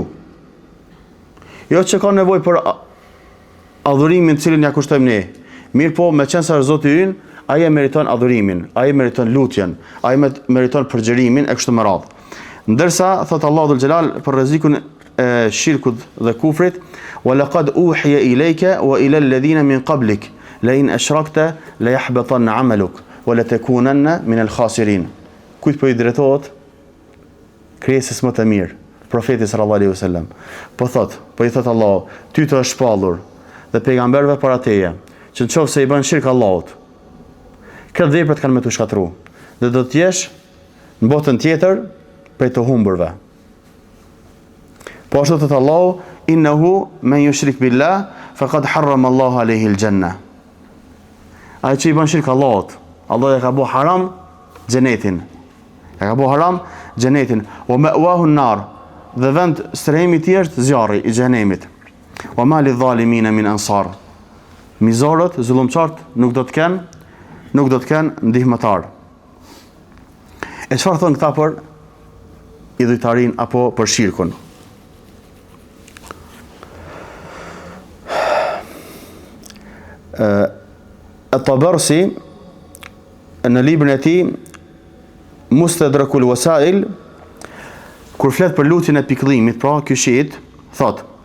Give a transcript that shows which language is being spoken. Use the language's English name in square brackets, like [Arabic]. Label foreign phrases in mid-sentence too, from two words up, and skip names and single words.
[Albanian] Jo që ka nevojë për adhurimin të cilin ja kushtojmë ne. Mirë po, me qenë sa Zoti ynë, ai e meriton adhurimin, ai meriton lutjen, ai meriton përgjerimin e kështu me radhë. Ndërsa thot Allahu dhul xhelal për rrezikun e shirkut dhe kufrit, [Arabic] ولقد أوحي إليك وإلى الذين من قبلك لئن أشركت ليحبطن عملك ولتكونن من الخاسرين. [Albanian] Kujt po i drejtohet krijesës më të mirë, profetit [Arabic] صلى الله عليه وسلم. [Albanian] Po i thot Allah, ty të është shpallur dhe pejgamberëve para teje, që nëse i bën shirk Allahut, këtë veprat kanë me të shkatru dhe do të jesh në botën tjetër prej të humburve. Po ashtu thot Allahu, [Arabic] إنه من يشرك بالله فقد حرم الله عليه الجنة. [Albanian] Ai që i bën shirk Allahut, Allah e ka bëu haram xhenetin. E ka bëu haram xhenetin, [Arabic] ومأواه النار, [Albanian] dhe vend strehimi i tij është zjarri i xhenemit. [Arabic] وما للظالمين من أنصار. [Albanian] Mizorët, zullumçart nuk do të kenë ndihmëtar. E çfarë thon këta për idhujtarin apo për shirkun? At-Tabarsi në librin e tij Mustadrakul Wasail, kur flet për lutjen e pikëllimit, pra ky shiit, thot: